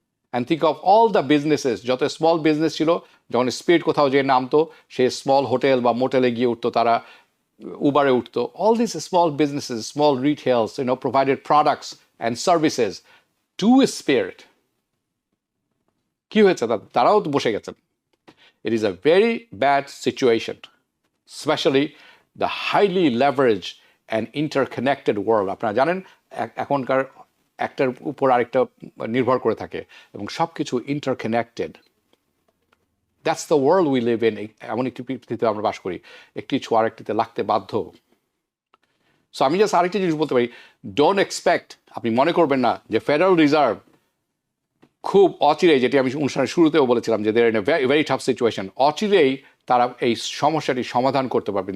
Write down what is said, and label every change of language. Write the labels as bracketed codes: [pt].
[bn] And think of all the businesses, যত small business ছিল, যখন স্পিড কোথাও যে নামতো, সে স্মল হোটেল বা মোটেলে গিয়ে উঠতো, তারা উবারে উঠতো। [en] All this small businesses, small retails, provided products and services to spirit. [bn] কি হয়েছে? তারাও তো বসে গেছেন। [en] It is a very bad situation, especially the highly leveraged and interconnected world. [bn] আপনারা জানেন এখনকার একটার উপর আরেকটা নির্ভর করে থাকে এবং সব কিছু interconnected. That's the world we live in. এমন একটি পৃথিবীতে আমরা বাস করি, একটি ছোঁয়া আরেকটিতে লাগতে বাধ্য। সো আমি জাস্ট আরেকটি জিনিস বলতে পারি, ডোন্ট এক্সপেক্ট, আপনি মনে করবেন না যে ফেডারেল রিজার্ভ খুব অচিরেই, যেটি আমি অনুষ্ঠানের শুরুতেও বলেছিলাম যে there in a very tough situation, অচিরেই তারা এই সমস্যাটি সমাধান করতে পারবেন।